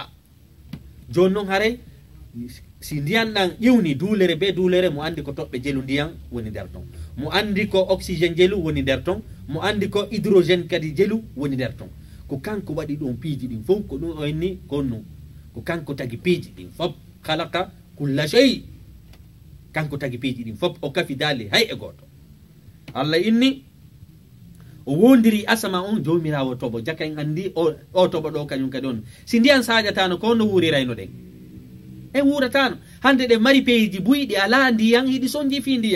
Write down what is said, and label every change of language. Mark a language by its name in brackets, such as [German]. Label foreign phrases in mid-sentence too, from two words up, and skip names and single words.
[Fula] joni noon haray si ndiyan ɗan ƴiwni duulere be duulere mo andi ko toɓɓe jelu ndiyan woni nder ton, mo andi ko oxygéne jelu woni nder ton, mo andi ko hydrogène kadi jelu woni nder ton. ko kanko waɗi ɗon piiji ɗin fof ko ɗum o inni konno ko kanko tagi piiji ɗin fof. [Arabic] خلق كل شيء [Fula] kanko tagi piiji ɗin fof o kafi daali hay e goto. Allah inni o wondiri asama on jomirawo toɓo. jaka en andi o toɓo ɗo kañum kadi on si ndiyan saƴatano ko no wurirayno ɗen e wuratano. hande ɗe mari peiji buyɗi ala ndiyan hiɗi sonji fi ndiyan.